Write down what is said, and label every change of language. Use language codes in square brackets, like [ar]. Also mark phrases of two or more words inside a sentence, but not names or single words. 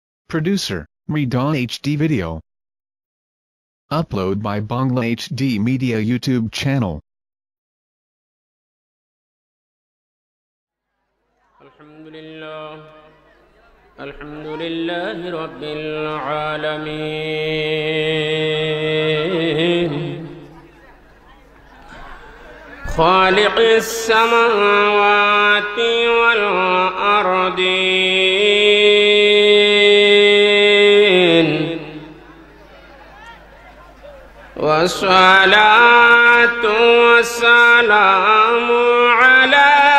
[en] Producer, Mridal HD Video. Upload by Bangla HD Media YouTube channel. [ar] الحمد لله رب العالمين. خالق السماوات والأرضين والصلاة والسلام على